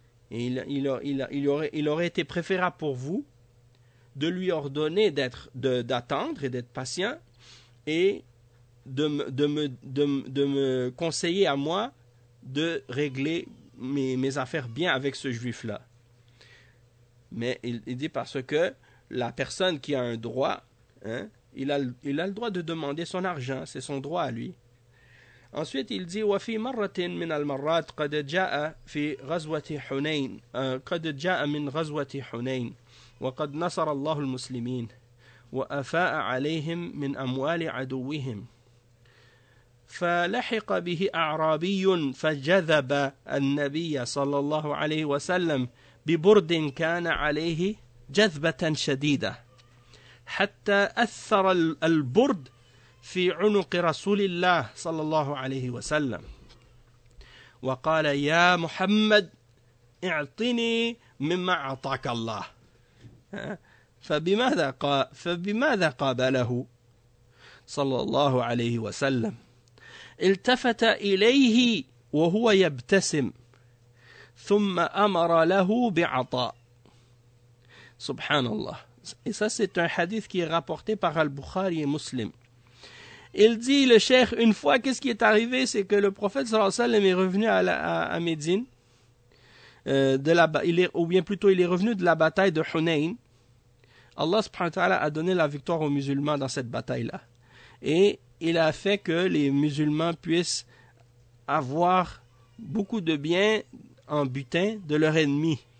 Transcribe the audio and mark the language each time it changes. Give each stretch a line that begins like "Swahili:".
French: Et il aurait été préférable pour vous de lui ordonner d'attendre et d'être patient et de me conseiller à moi de régler mes affaires bien avec ce juif-là. Mais il dit parce que la personne qui a un droit, hein, il a le droit de demander son argent, c'est son droit à lui. Ensuite, il dit
Arabic: وَفِي مَرَّةٍ مِنَ الْمَرَّاتِ قَدْ جَاءَ فِي غَزْوَةِ حُنَيْنَ قَدْ جَاءَ مِنْ غَزْوَةِ حُنَيْنَ وَقَدْ نَصَرَ اللَّهُ الْمُسْلِمِينَ وَأَفَاءَ عَلَيْهِمْ مِنْ أَمْوَالِ عَدُوِّهِمْ فَلَحِقَ بِهِ أَعْرَابِيٌّ فَجَذَبَ النَّبِيَّ صَلَّى اللَّهُ عَلَيْهِ وَسَلَّمَ ببرد كان عليه جذبة شديدة حتى أثر البرد في عنق رسول الله صلى الله عليه وسلم وقال يا محمد اعطني مما أعطاك الله فبماذا قابله صلى الله عليه وسلم التفت إليه وهو يبتسم ثم أمر له بعطاء سبحان الله.
French: Et ça c'est un hadith qui est rapporté par Al-Bukhari et Muslim. Il dit le cheikh, une fois qu'est-ce qui est arrivé, c'est que le prophète sallallahu alayhi wa sallam est revenu à Médine il est revenu de la bataille de Hunayn. Allah subhanahu wa ta'ala a donné la victoire aux musulmans dans cette bataille là et il a fait que les musulmans puissent avoir beaucoup de biens en butin de leur ennemi.